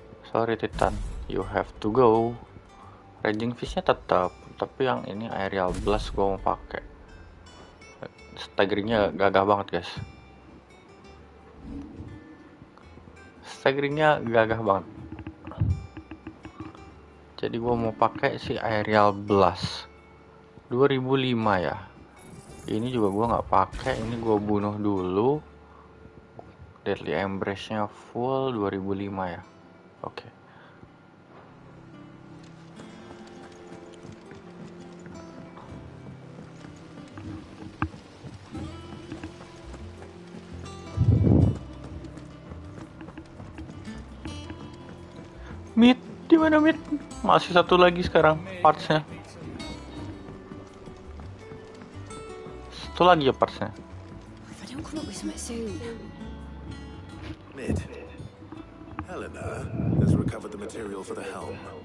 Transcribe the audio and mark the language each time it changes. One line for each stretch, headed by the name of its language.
English: Sorry Titan, you have to go.
Indonesian: Raging Fist-nya tetap, tapi yang ini Aerial Blast gua mau pakai. Staggeringnya gagah banget guys. Staggeringnya gagah banget. Jadi gua mau pakai si Aerial Blast 2005 ya. Ini juga gua nggak pakai, ini gua bunuh dulu. Deadly Embrace-nya full 2005 ya. Oke. Di mana Mit? Masih satu lagi sekarang partsnya. Satu lagi ya partsnya.
English: If I don't come up with something soon. Mid. Helena has recovered the material for the helm.